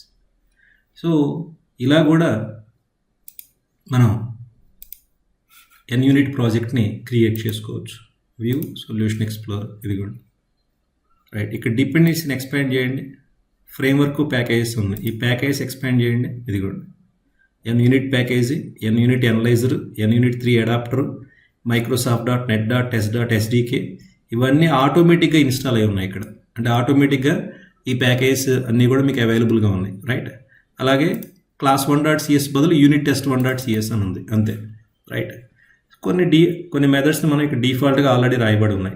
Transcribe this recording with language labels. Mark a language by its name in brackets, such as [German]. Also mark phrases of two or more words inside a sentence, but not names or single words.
[Telugu] సో ఇలా కూడా మనం ఎన్ యూనిట్ [English] project create [Telugu] చేసుకోవచ్చు. [English] View Solution Explorer ఇదిగోండి. [Telugu] రైట్, ఇక్కడ [English] dependency expand [Telugu] చేయండి. [English] framework packages [Telugu] ఉన్నాయి, ఈ [English] package expand [Telugu] చేయండి. ఇదిగోండి, ఎన్ యూనిట్ ప్యాకేజీ, ఎన్ యూనిట్ అనలైజర్, ఎన్ యూనిట్ 3 అడాప్టర్, microsoft.net.s.sdk ఇవన్నీ [English] automatically install [Telugu] అయి ఉన్నాయి ఇక్కడ. అంటే ఆటోమేటిక్గా ఈ ప్యాకేజ్ అన్నీ కూడా మీకు అవైలబుల్గా ఉన్నాయి. రైట్, అలాగే క్లాస్ 1.cs బదులు యూనిట్ టెస్ట్ 1.cs అని ఉంది అంతే. రైట్, కొన్ని మెథడ్స్ని మనం ఇక్కడ [English] default already [Telugu] రాయబడి ఉన్నాయి.